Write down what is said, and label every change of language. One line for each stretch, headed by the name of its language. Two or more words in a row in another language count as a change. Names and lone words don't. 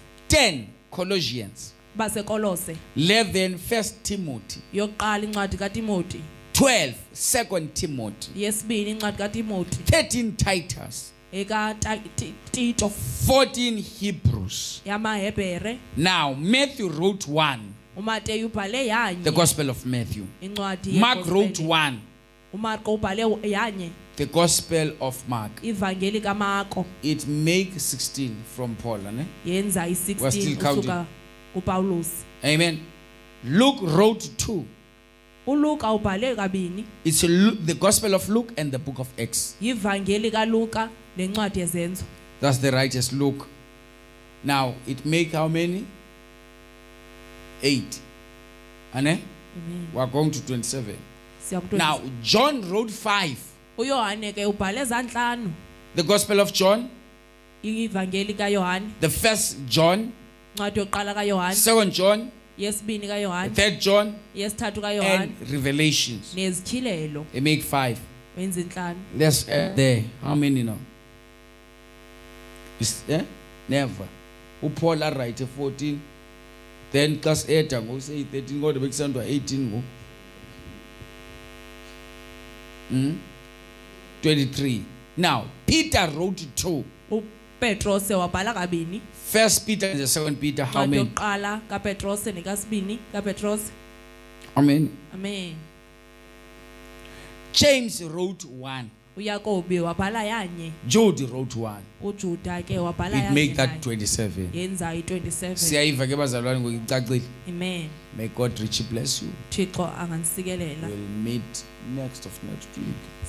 English: 10, Colossians.
Xhosa: baseKolose,
English: 11, 1 Timothy.
Xhosa: yokuqala incwadi kaTimoti,
English: 12, 2 Timothy.
Xhosa: yesibini incwadi kaTimoti,
English: 13, Titus.
Xhosa: ekaTito,
English: 14, Hebrews.
Xhosa: yamaHebhere.
English: Now, Matthew wrote 1,
Xhosa: uMateyu ubhale
English: the
Xhosa: yanye
English: Gospel of Matthew.
Xhosa: incwadi
English: Mark
Xhosa: yeGospel.
English: wrote 1,
Xhosa: uMarko ubhale yanye
English: the Gospel of Mark.
Xhosa: ivangeli kaMarko,
English: It makes 16 from Paul.
Xhosa: yenza
English: We're
Xhosa: i16
English: still counting.
Xhosa: usuka kuPawulos.
English: Amen. Luke wrote 2.
Xhosa: uLuka ubhale kabini,
English: It's the Gospel of Luke and the book of Acts.
Xhosa: yivangeli kaLuka nencwadi yezenzo.
English: That's the righteous Luke. Now, it make how many? 8.
Xhosa: Ane?
English: Amen. We're going to 27.
Xhosa: Siya ku
English: Now, John wrote 5.
Xhosa: uYohane ke ubhale zanhlanu
English: The Gospel of John,
Xhosa: ivangeli kaYohane,
English: the first John,
Xhosa: incwadi yokuqala kaYohane,
English: second John,
Xhosa: yesibini kaYohane,
English: third John,
Xhosa: yesithathu kaYohane,
English: and Revelations.
Xhosa: nezithilelo
English: They make 5.
Xhosa: wenza inhlanu.
English: Let's add there. How many now? Never. Paul write 14. Then class 8 go say 13. Go to make 18 go. 23. Now, Peter wrote 2.
Xhosa: uPetros wabhala kabini.
English: First Peter and the second Peter. How
Xhosa: Incwadi
English: many?
Xhosa: yokuqala kaPetros nekasibini kaPetros.
English: Amen. Amen. James wrote 1.
Xhosa: uYakobi wabhala yanye,
English: Jude wrote 1.
Xhosa: uJuda ke wabhala
English: It
Xhosa: yanye.
English: make that
Xhosa: naye.
English: 27.
Xhosa: yenza i27. Siyayiva ke bazalwane ngicacile.
English: Amen. May God richly bless you.
Xhosa: Thixo anganisikelela.
English: We'll meet next week.